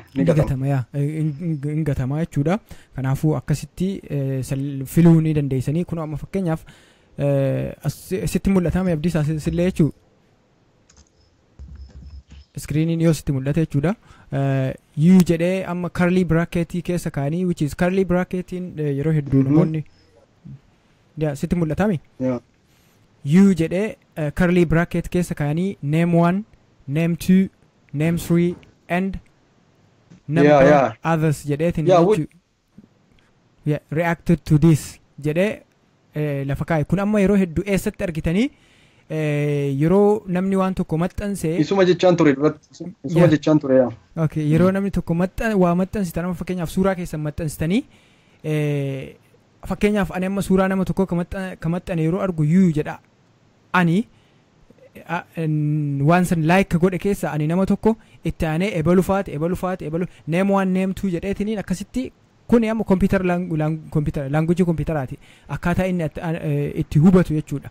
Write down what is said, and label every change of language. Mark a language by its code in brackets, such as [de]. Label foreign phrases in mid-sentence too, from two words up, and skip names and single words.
[om] Ni gatama jechuudha. Kanaafuu akkasitti filuu ni dandeessanii kun amma fakkeenyaaf sitti mul'atama abdiisaa sillee jechuudha. Iskiriiniin yoo sitti mul'ate jechuudha. U jedhee amma [en] curly bracketii [om] keessa kaanii [en] which is curly bracketiin [om] yeroo hedduu namoonni sitti mul'atami. U jedhee [en] curly bracket [om] keessa kaanii [en] name 1, name 2, name 3 and number others [om] jedheetiin [en] reacted to this [om] jedhee lafa kaa'e. Kun amma yeroo hedduu eessatti argitanii yeroo namni waan tokko maxxanse isuma jechaan ture okay yeroo namni tokko waa maxxansitan amma fakkeenyaaf suuraa keessan maxxansitanii fakkeenyaaf ani amma suuraa nama tokko ka maxxane yeroo argu yuu jedha ani waan san like godhe keessa ani nama tokko itti aanee ebalufaati [en] name 1 name 2 [om] jedheetiniin akkasitti kun amma [en] computer language [om] computerati akkaataa inni itti hubatu jechuudha.